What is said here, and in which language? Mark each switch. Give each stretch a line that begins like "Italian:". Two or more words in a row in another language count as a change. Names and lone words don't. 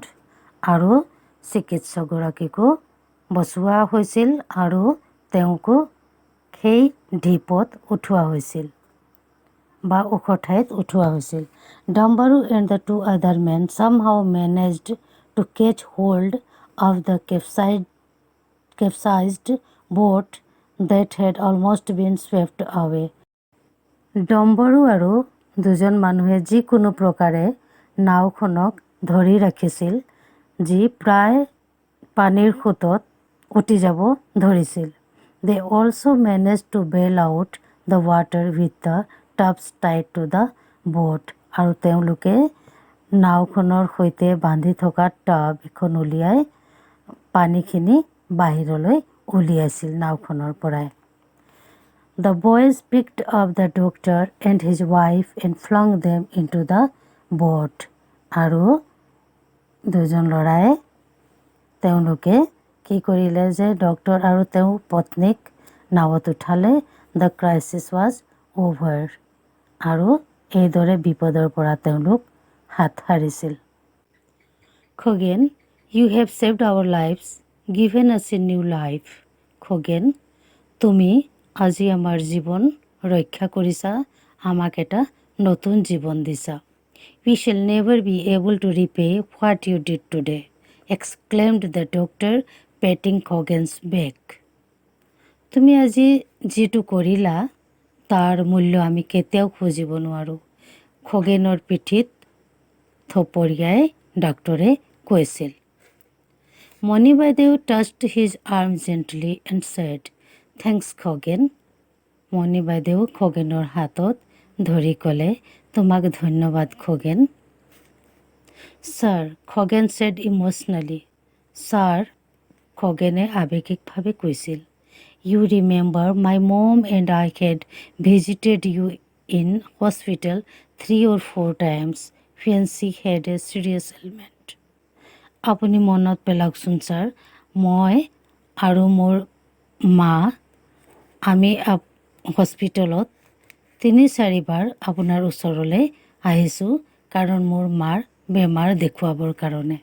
Assamese: আৰু চিকিৎসকগৰাকীকো বচোৱা হৈছিল আৰু তেওঁকো সেই ঢিপত উঠোৱা হৈছিল বা ওখ ঠাইত উঠোৱা হৈছিল।
English: Dambaru and the two other men somehow managed to catch hold of the capsized boat that had almost been swept away.
Assamese: ডম্বৰু আৰু দুজন মানুহে যিকোনো প্ৰকাৰে নাওখনক ধৰি ৰাখিছিল যি প্ৰায় পানীৰ সোঁতত উটি যাব ধৰিছিল।
English: They also managed to bail out the water with the tubs tied to the boat.
Assamese: আৰু তেওঁলোকে নাওখনৰ সৈতে বান্ধি থকা টাব এখন উলিয়াই পানীখিনি বাহিৰলৈ উলিয়াইছিল নাওখনৰ পৰাই।
English: The boys picked up the doctor and his wife and flung them into the boat.
Assamese: আৰু দুজন ল'ৰাই তেওঁলোকে কি কৰিলে যে ডক্টৰ আৰু তেওঁৰ পত্নীক নাৱত উঠালে।
English: The crisis was over.
Assamese: আৰু এইদৰে বিপদৰ পৰা তেওঁলোক হাত সাৰিছিল।
English: Khagen, you have saved our lives, given us a new life.
Assamese: খগেন, তুমি আজি আমাৰ জীৱন ৰক্ষা কৰিছা, আমাক এটা নতুন জীৱন দিছা।
English: We shall never be able to repay what you did today, exclaimed the doctor patting Khagen's back.
Assamese: তুমি আজি যিটো কৰিলা তাৰ মূল্য আমি কেতিয়াও খুজিব নোৱাৰোঁ, খগেনৰ পিঠিত থপৰিয়াই ডাক্তৰে কৈছিল।
English: Moni Baideu touched his arm gently and said, thanks Khagen.
Assamese: মণি বাইদেউ খগেনৰ হাতত ধৰি ক'লে, তোমাক ধন্যবাদ খগেন।
English: Sir, Khagen said emotionally.
Assamese: ছাৰ, খগেনে আৱেগিকভাৱে কৈছিল।
English: You remember my mom and I had visited you in hospital 3 or 4 times when she had a serious ailment.
Assamese: আপুনি মনত পেলাওকচোন ছাৰ, মই আৰু মোৰ মা আমি হস্পিটেলত 3-4 বাৰ আপোনাৰ ওচৰলৈ আহিছোঁ কাৰণ মোৰ মাৰ বেমাৰ দেখুৱাবৰ কাৰণে।